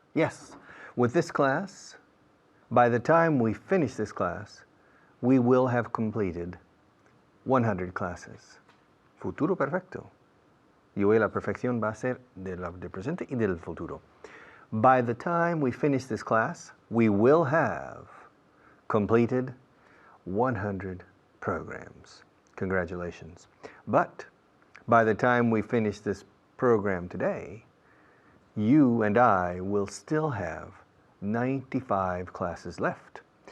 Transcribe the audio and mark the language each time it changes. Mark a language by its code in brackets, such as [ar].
[en] Yes, with this class, by the time we finish this class, we will have completed 100 classes. [es] Futuro perfecto. Y hoy la perfección va a ser del presente y del futuro. [en] By the time we finish this class, we will have completed 100 programs. Congratulations. But by the time we finish this program today, you and I will still have 95 classes left.